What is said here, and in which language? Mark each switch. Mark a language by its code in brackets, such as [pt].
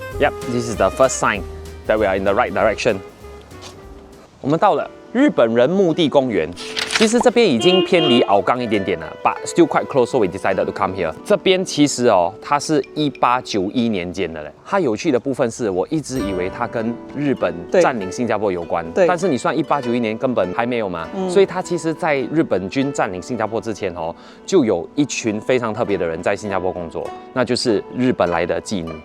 [en] Yep, this is the first sign that we are in the right direction。 [zh] 我们到了日本人墓地公园。其实这边已经偏离鳌杠一点点了 [en] ，but still quite close, so we decided to come here。 [zh] 这边其实哦，它是1891年建的嘞。它有趣的部分是我一直以为它跟日本占领新加坡有关，但是你算1891年根本还没有嘛，所以它其实在日本军占领新加坡之前哦，就有一群非常特别的人在新加坡工作，那就是日本来的妓女。